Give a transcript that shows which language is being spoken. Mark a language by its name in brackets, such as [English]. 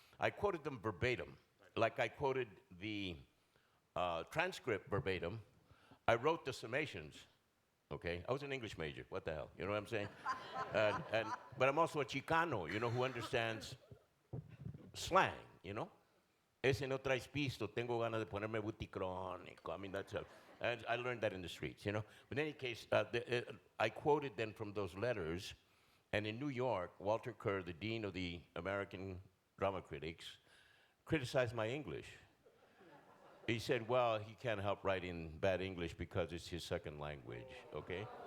[English] I quoted them verbatim, like I quoted the transcript verbatim. I wrote the summations, okay? I was an English major, what the hell, you know what I'm saying? But I'm also a Chicano, you know, who understands slang, you know? [Spanish] Ese no traes pisto, tengo ganas de ponerme buticrónico. [English] I mean, that's and I learned that in the streets, you know? But in any case, I quoted then from those letters, and in New York, Walter Kerr, the dean of the American Drama Critics, criticized my English. He said, well, he can't help writing bad English because it's his second language, okay?